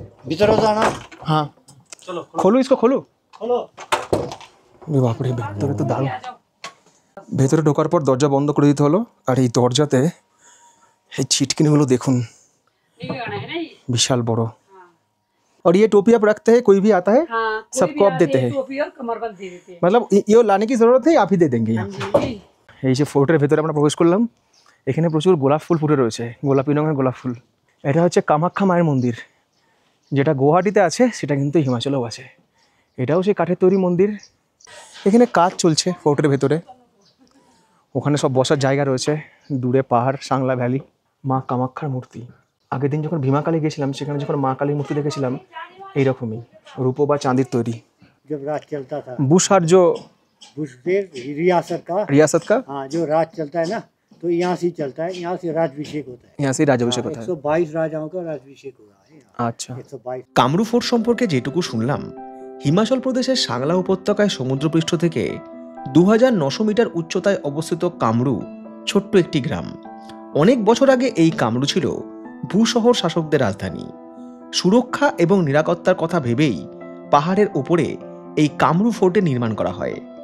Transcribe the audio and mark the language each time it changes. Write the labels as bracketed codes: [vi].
[bn] ভিতরে যাও না? হ্যাঁ খোলো, [hi] ইসকো খোলো। [bn] বাপরে, ভেতরে তো দারুণ। ভেতরে ঢোকার পর দরজা বন্ধ করে দিতে হলো। আর এই দরজাতে এই ছিটকিনিগুলো দেখুন, বিশাল বড়। [hi] और ये टोपी आप रखते हैं, कोई भी आता है सबको आप देते हैं? मतलब ये लाने की जरूरत है, आप ही दे देंगे? [bn] এই যে ফোর্টের ভেতরে আমরা প্রবেশ করলাম, এখানে প্রচুর গোলাপ ফুল ফুটে রয়েছে, গোলাপি রঙের গোলাপ ফুল। এটা হচ্ছে কামাখ্যা মায়ের মন্দির, যেটা গুয়াহাটিতে আছে, সেটা কিন্তু হিমাচলেও আছে। এটাও সেই কাঠের তৈরি মন্দির। এখানে কাজ চলছে ফোর্টের ভেতরে, ওখানে সব বসার জায়গা রয়েছে, দূরে পাহাড়, সাংলা ভ্যালি, মা কামাখ্যার মূর্তি। আগের দিন যখন ভীমাকালী গেছিলাম, সেখানে যখন মা কালীর মূর্তি দেখেছিলাম এইরকমই, রূপো বা চাঁদির তৈরি। [hi] जब राज चलता था, बुश और जो बुश फिर रियासत का हाँ, जो राज चलता है ना, तो यहाँ से ही चलता है, यहाँ से राजभिषेक होता है। यहाँ से राज्याभिषेक होता है। 122 राजाओं का राजभिषेक हो रहा है यहाँ। अच्छा, 122। [bn] কামরু ফোর্ট সম্পর্কে যেটুকু শুনলাম, হিমাচল প্রদেশের সাংলা উপত্যকায় সমুদ্রপৃষ্ঠ থেকে 2900 মিটার উচ্চতায় অবস্থিত কামরু ছোট্ট একটি গ্রাম। অনেক বছর আগে এই কামরু ছিল ভূশহর শাসকদের রাজধানী। সুরক্ষা এবং নিরাপত্তার কথা ভেবেই পাহাড়ের ওপরে এই কামরু ফোর্টে নির্মাণ করা হয়।